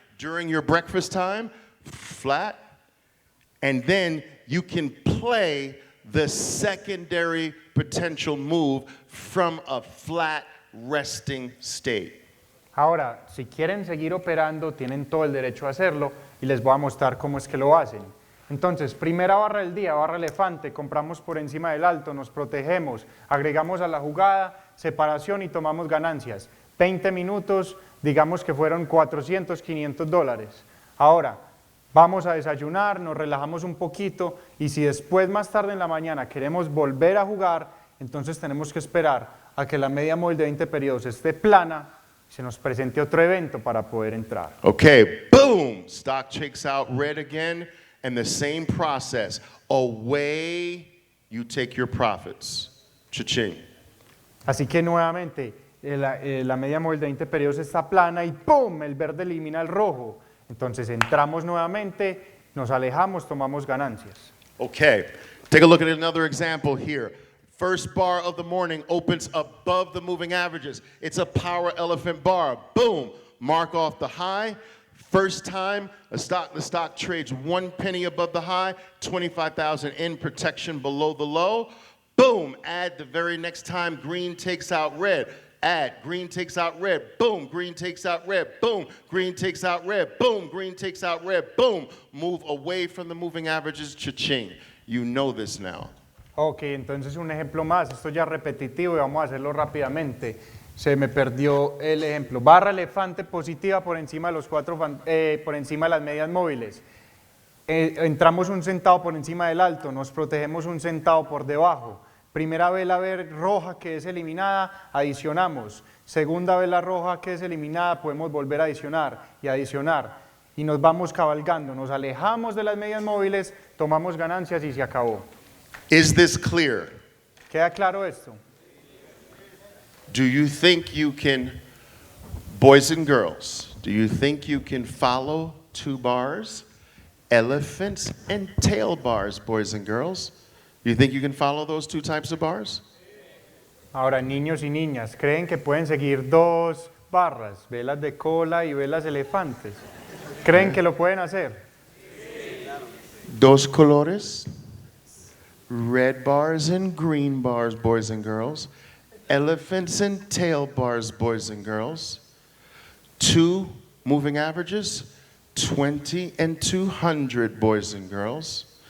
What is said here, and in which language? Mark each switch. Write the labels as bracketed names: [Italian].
[English] During your breakfast time, flat, and then you can play the secondary potential move from a flat resting state. [Spanish] Ahora, si quieren seguir operando, tienen todo el derecho a hacerlo y les voy a mostrar cómo es que lo hacen. Entonces, primera barra del día, barra elefante, compramos por encima del alto, nos protegemos, agregamos a la jugada, separación y tomamos ganancias. 20 minutos, digamos que fueron 400, 500 dólares. Ahora, vamos a desayunar, nos relajamos un poquito y si después más tarde en la mañana queremos volver a jugar, entonces tenemos que esperar a que la media móvil de 20 periodos esté plana y se nos presente otro evento para poder entrar. [English] Okay, boom, stock checks out red again, and the same process. Away you take your profits. Cha-ching. [Spanish] Así que nuevamente, la media móvil de 20 periodos está plana y ¡pum! El verde elimina el rojo. Entonces entramos nuevamente, nos alejamos, tomamos ganancias. [English] Okay, take a look at another example here. First bar of the morning opens above the moving averages. It's a power elephant bar. Boom, mark off the high. First time the stock trades 1 penny above the high, 25,000 in, protection below the low. Boom, add the very next time green takes out red. Add, green takes out red, boom, green takes out red, boom, green takes out red, boom, green takes out red, boom. Move away from the moving averages, cha-ching. You know this now. [Spanish] Ok, entonces un ejemplo más, esto ya es repetitivo y vamos a hacerlo rápidamente. Se me perdió el ejemplo. Barra elefante positiva por encima de los por encima de las medias móviles. Entramos 1 centavo por encima del alto, nos protegemos 1 centavo por debajo. Primera vela roja que es eliminada, adicionamos. Segunda vela roja que es eliminada, podemos volver a adicionar y adicionar. Y nos vamos cabalgando, nos alejamos de las medias móviles, tomamos ganancias y se acabó. [English] Is this clear? [Spanish] ¿Queda claro esto? [English] Do you think you can, boys and girls, do you think you can follow 2 bars? Elephants and tail bars, boys and girls. You think you can follow those 2 types of bars? [Spanish] Ahora, niños y niñas, ¿creen que pueden seguir 2 barras, velas de cola y velas elefantes? ¿Creen que lo pueden hacer? [English] 2 colores, red bars and green bars, boys and girls. Elephants and tail bars, boys and girls. 2 moving averages, 20 and 200, boys and girls.